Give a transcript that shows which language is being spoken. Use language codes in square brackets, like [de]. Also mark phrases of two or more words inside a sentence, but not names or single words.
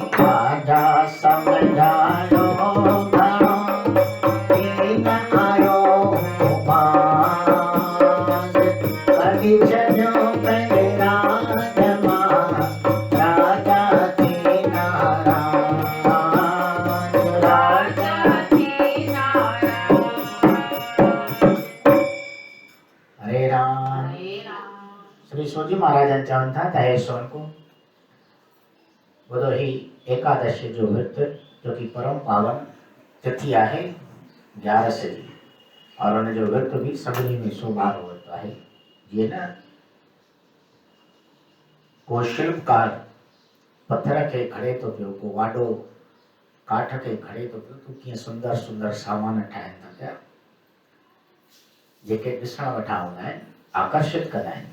[sd] राजा सम्झायो घणो की न आयो बाज़ कढी छॾियो पंहिंजे राज मां राजा थी नाराज़ राजा थी नाराज़। हरे राम श्री सोजी महाराजन चवनि था त हे सोनकू ॿुधो ही एकादशी जो विर्त जो कि परम पावन तिथि आहे 11 जी और उन जो विर्त भी सभिनी में सोभारो विर्त आहे। जीअं न को शिल्पकार पत्थर खे खड़े थो पियो को वाॾो काठ खे खड़े थो पियो तो कीअं सुंदर सुंदर सामान ठाहिनि था पिया जेके ॾिसण वेठा हूंदा आहिनि आकर्षित कंदा आहिनि।